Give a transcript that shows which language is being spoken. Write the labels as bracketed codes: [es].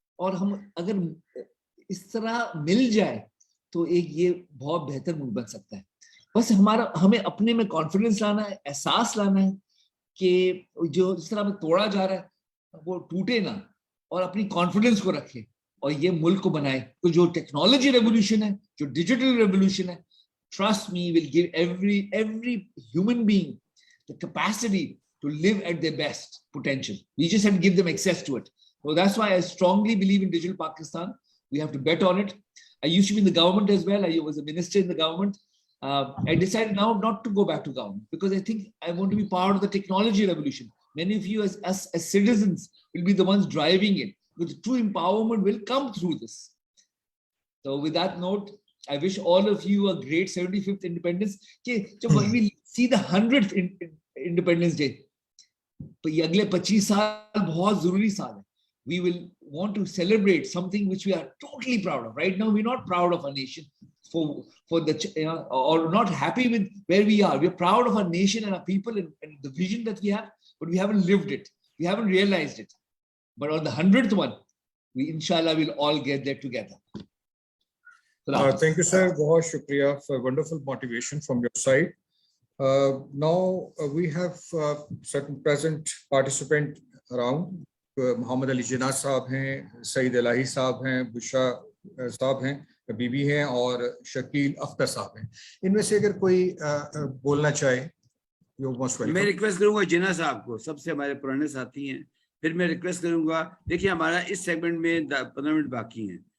[hi] और हम अगर इस तरह मिल जाए तो एक ये बहुत बेहतर मुल्क बन सकता है. बस हमें अपने में कॉन्फिडेंस लाना है, एहसास लाना है कि जो जिस तरह में तोड़ा जा रहा है वो टूटे ना, और अपनी कॉन्फिडेंस को रखे और ये मुल्क को बनाए. तो जो टेक्नोलॉजी रेवोल्यूशन है, [en] जो digital revolution है, trust me, will give every human being the capacity to live at their best potential. We just have to give them access to it. So that's why I strongly believe in Digital Pakistan. We have to bet on it. I used to be in the government as well. I was a minister in the government. I decided now not to go back to government because I think I want to be part of the technology revolution. Many of you as citizens will be the ones driving it, because true empowerment will come through this. So with that note, I wish all of you a great 75th Independence. When we see the 100th Independence Day, [hi] ये अगले 25 साल बहुत जरूरी साल है. [en] We will want to celebrate something which we are totally proud of. Right now, we're not proud of our nation for the or not happy with where we are. We're proud of our nation and our people and the vision that we have, but we haven't lived it. We haven't realized it. But on the 100th one, we inshallah will all get there together. Thank you, sir. [hi] Bahut shukriya [en] for wonderful motivation from your side. Now we have certain present participant around. [hi] Muhammad Ali Jinnah साहब हैं, Saeed Elahi साहब हैं, Bushra साहब हैं, बीबी हैं, और शकील अख्तर साहब हैं. इनमें से अगर कोई बोलना चाहे, [en] you're most welcome. [hi] मैं रिक्वेस्ट करूंगा जिन्ना साहब को, सबसे हमारे पुराने साथी हैं. फिर मैं रिक्वेस्ट करूंगा, देखिए हमारा इस सेगमेंट में 15 मिनट बाकी हैं.